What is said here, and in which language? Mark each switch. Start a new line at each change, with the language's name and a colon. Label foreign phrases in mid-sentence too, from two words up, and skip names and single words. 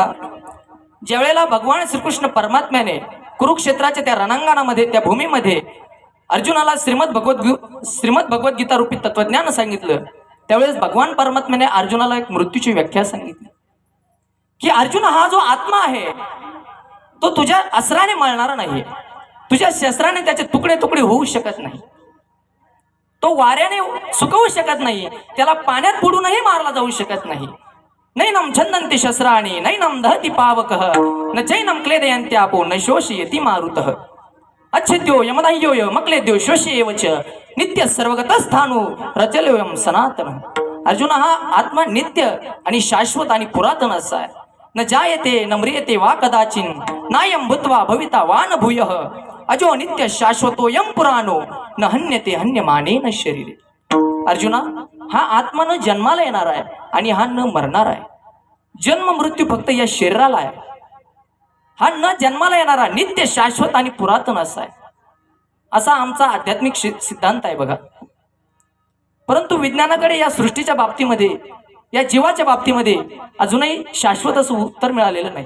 Marathi: ज्यावेळेला भगवान श्रीकृष्ण परमात्म्याने कुरुक्षेत्राच्या त्या रणांगणामध्ये त्या भूमीमध्ये अर्जुनाला श्रीमद भगवद्गीता रूपी तत्वज्ञान सांगितलं, त्यावेळेस भगवान परमात्म्याने अर्जुनाला एक मृत्यूची व्याख्या सांगितली की अर्जुन, हा जो आत्मा आहे तो तुझ्या अस्त्राने मळणारा नाही. तुझ्या शस्त्राने त्याचे तुकडे तुकडे होऊ शकत नाही. तो वाऱ्याने सुकवू शकत नाही. त्याला पाण्यात बुडूनही मारला जाऊ शकत नाही.
Sanskrit: नैनम छंदन्ति शस्त्राणि नैनम दहति पावकः न चैनम क्लेदयन्ति आपो न शोषयति मारुतः अच्छेद्यो यमदह्यो मक्लेद्यो शोषयेव च नित्य सर्वगतस्थानो रचलोयम सनातन.
Marathi: अर्जुन, हा आत्मा नित्य आणि शाश्वत आणि पुरातन असा आहे.
Sanskrit: न जायते न म्रियते वा कदाचिन नायम भूत्वा भविता वा न भूयः अजो नित्य शाश्वतोयम पुराणो न हन्यते हन्यमानेन शरीरे.
Marathi: अर्जुना, हा आत्मा न जन्माला येणार आहे आणि हा न मरणार आहे. जन्म मृत्यू फक्त या शरीराला आहे. हा न जन्माला येणारा नित्य शाश्वत आणि पुरातन असा आहे. असा आमचा आध्यात्मिक सिद्धांत आहे बघा. परंतु विज्ञानाकडे या सृष्टीच्या बाबतीमध्ये, या जीवाच्या बाबतीमध्ये अजूनही शाश्वत असं उत्तर मिळालेलं नाही.